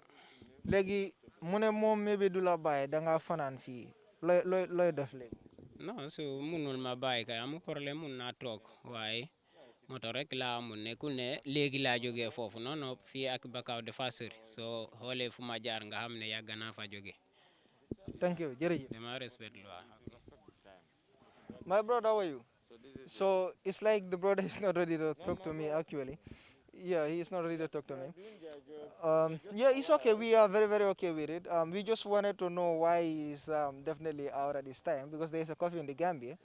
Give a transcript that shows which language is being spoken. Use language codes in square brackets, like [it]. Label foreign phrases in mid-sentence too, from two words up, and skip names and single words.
[wo] léegi mu ne moom maybe du la bàyyi da nga fanaan fii looy def léegi. non so munul ma bàyyi kay amu problème mun naa toog waaye moto rek laa amul nekkul ne léegi laa jógee foofu non non fii ak Bakau dafa sori so xoolee fu ma jaar nga xam ne yàgg naa fa jóge [en] thank you jërëjëf. [wo] dama respect lu waa [en] My brother, how are you? So it's like the brother is not ready to talk to me actually. Yeah, he is not ready to talk to me. Yeah, it's okay. We are very, very okay with it. We just wanted to know why he's definitely out at this time because there's a coffee in the Gambia.